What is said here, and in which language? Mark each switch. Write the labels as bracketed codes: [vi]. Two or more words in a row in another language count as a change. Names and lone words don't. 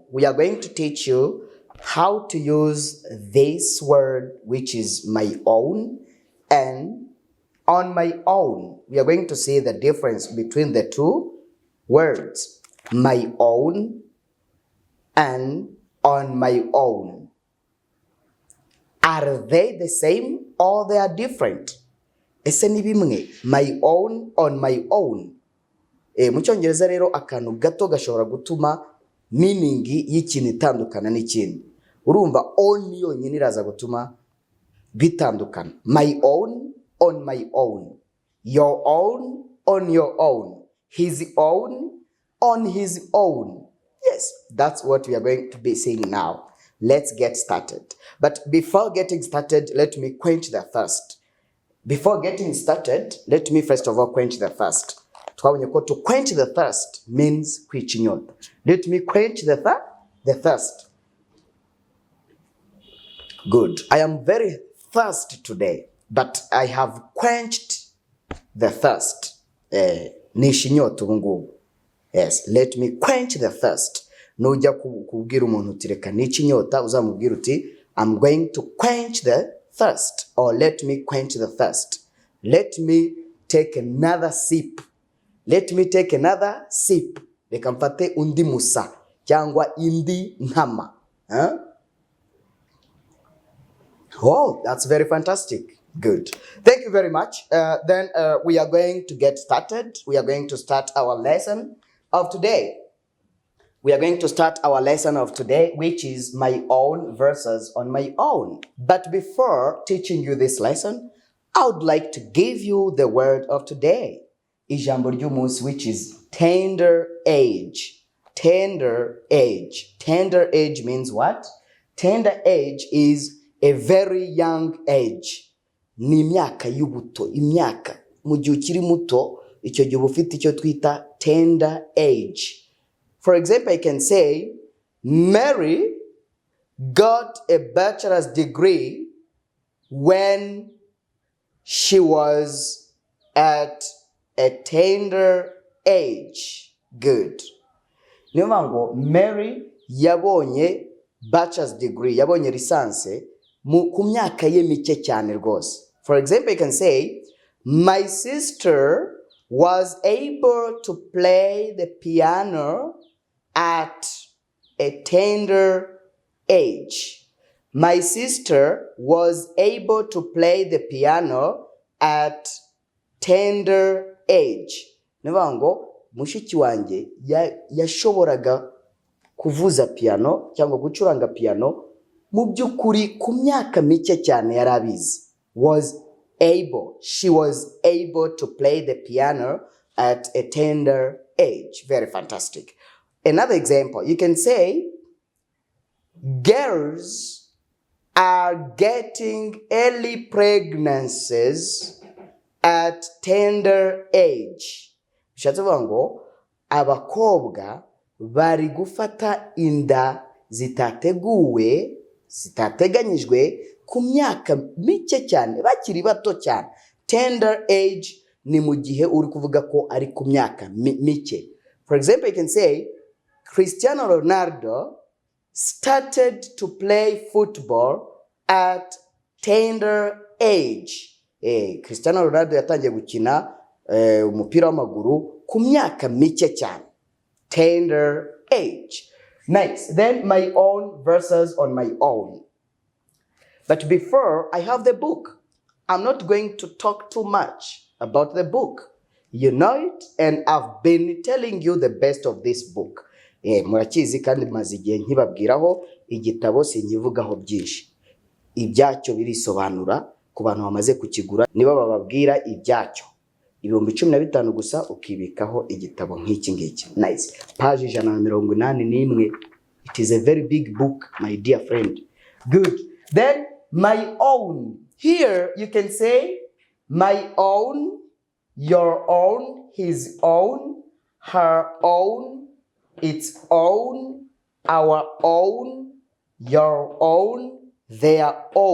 [en] We are going to teach you how to use this word which is my own and on my own. We are going to see the difference between the two words, my own and on my own. Are they the same or they are different? [rw] Ese ni bimwe, [en] my own on my own. [rw] Mu Cyongereza rero akantu gato gashobora gutuma meaning y'ikintu itandukana n'ikindi. Urumva own yonyine iraza gutuma bitandukana. [en] My own on my own. Your own on your own. His own on his own. Yes, that's what we are going to be seeing now. Let's get started. But before getting started, let me quench the thirst. Before getting started, let me first of all quench the thirst. To quench the thirst means kwichinyota. Let me quench the thirst. Good. I am very thirsty today, but I have quenched the thirst. [rw] Nishinyota ubungubu. [en] Yes, let me quench the thirst. [rw] Nujya kubwira umuntu uti reka n'ikinyota uzamubwira uti [en] I'm going to quench the thirst or let me quench the thirst. Let me take another sip. Let me take another sip. Reka mfate undi musa cyangwa indi nkama. Oh, that's very fantastic. Good. Thank you very much. Then we are going to get started. We are going to start our lesson of today. We are going to start our lesson of today, which is my own versus on my own. But before teaching you this lesson, I would like to give you the word of today. [rw] Ijambo ry'umunsi, [en] which is tender age. Tender age. Tender age means what? Tender age is a very young age. [rw] Ni imyaka y'ubuto, imyaka. Mu gihe ukiri muto, icyo gihe uba ufite icyo twita [en] tender age. For example, I can say, Mary got a bachelor's degree when she was at a tender age. Good. [rw] Niyo mpamvu Mary yabonye [en] bachelor's degree, [rw] yabonye lisanse ku myaka ye mike cyane rwose. [en] For example, I can say, my sister was able to play the piano at a tender age. My sister was able to play the piano at tender age. [rw] Nivuga ngo mushiki wanjye yashoboraga kuvuza piano cyangwa gucuranga piano mu byukuri ku myaka mike cyane yarabizi. [en] She was able to play the piano at a tender age. Very fantastic. Another example, you can say, girls are getting early pregnancies at tender age. [rw] Bishatse kuvuga ngo abakobwa bari gufata inda zitateganyijwe ku myaka mike cyane, bakiri bato cyane. [en] Tender age [rw] ni mu gihe uri kuvuga ko ari ku myaka mike. [en] For example, you can say, Cristiano Ronaldo started to play football at tender age. [rw] Cristiano Ronaldo yatangiye gukina umupira w'amaguru ku myaka mike cyane. [en] Tender age. Next, then my own versus on my own. But before, I have the book. I'm not going to talk too much about the book. You know it, and I've been telling you the best of this book. [rw] Murakizi kandi maze igihe nkibabwiraho igitabo sinkivugaho byinshi. Ibyacyo birisobanura ku bantu bamaze kukigura, niba bababwira ibyacyo. 15,000 gusa ukibikaho igitabo nk'iki ngiki. [en] Nice. Page 181. It is a very big book, my dear friend. Good. Then my own. Here you can say my own, your own, his own, her own, its own, our own, your own, their own.